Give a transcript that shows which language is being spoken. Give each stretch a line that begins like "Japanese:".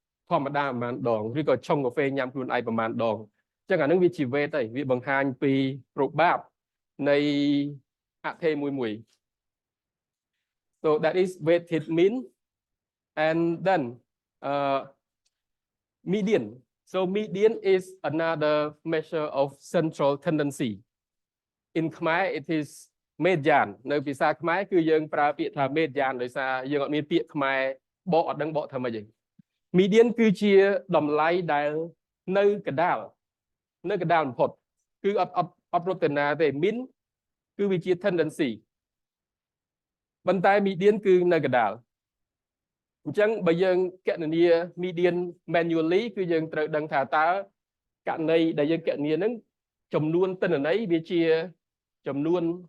Khmer: ធម្មតាប្រមាណដងឬក៏ឆុងកាហ្វេញ៉ាំខ្លួនឯងប្រមាណដងអញ្ចឹងអានឹងវាជា weight ហើយវាបង្ហាញពី probab នៃអថេរមួយ
English: so that is weighted mean and then median. So median is another measure of central tendency. In Khmer, it is median.
Khmer: នៅភាសាខ្មែរគឺយើងប្រើពាក្យថា median ដោយសារយើងអត់មានពាក្យខ្មែរបកអត់ដឹងបកថាម៉េចទេ median គឺជាតម្លៃដែលនៅកណ្ដាលបំផុតគឺអត់រត់ទៅណាទេ mean គឺវាជា tendency ប៉ុន្តែ median គឺនៅកណ្ដាល អញ្ចឹងបើយើងគណនា median manually គឺយើងត្រូវដឹងថាតើករណីដែលយើងគណនាហ្នឹងចំនួនទិន្នន័យវាជាចំនួន